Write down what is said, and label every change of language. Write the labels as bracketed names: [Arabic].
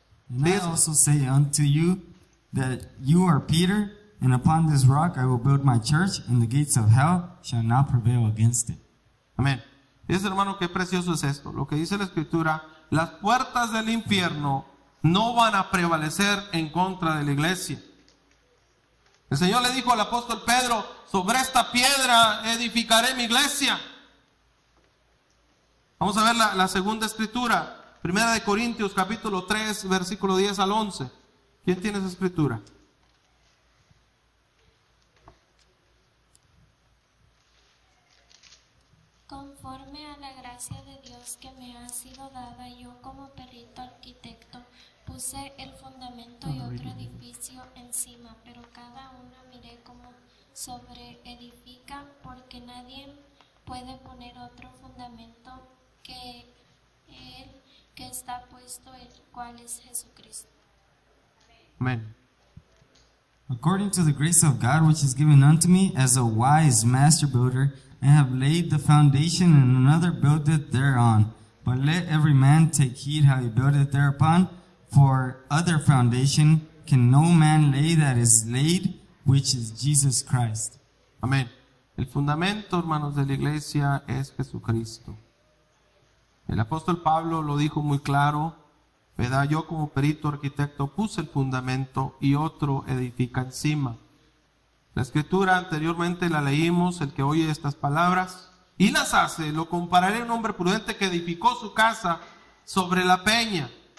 [English] And I also say unto you that you are Peter, and upon this rock I will build my church, and the gates of hell shall not prevail against it. [Spanish] Amén. Dice, hermano, qué precioso es esto. Lo que dice la escritura, las puertas del infierno no van a prevalecer en contra de la iglesia. El Señor le dijo al apóstol Pedro, sobre esta piedra edificaré mi iglesia. Vamos a ver la segunda escritura, Primera de Corintios capítulo 3, versículo 10 al 11. ¿Quién tiene esa escritura? Conforme a la gracia de Dios que me ha sido dada, yo como perito arquitecto puse el fundamento y otro edificio encima, pero cada uno miré cómo sobre edifica, porque nadie puede poner otro fundamento que el que está puesto, el cual es Jesucristo. Amén. [English] According to the grace of God which is given unto me as a wise master builder, I have laid the foundation, and another buildeth thereon. But let every man take heed how he buildeth thereupon, for other foundation can no man lay that is laid, which is Jesus Christ. [Spanish] Amén. El fundamento, hermanos, de la iglesia es Jesucristo. El apóstol Pablo lo dijo muy claro, ¿verdad? Yo como perito arquitecto puse el fundamento y otro edifica encima. La escritura anteriormente la leímos, el que oye estas palabras y las hace, lo compararé a un hombre prudente que edificó su casa sobre la peña.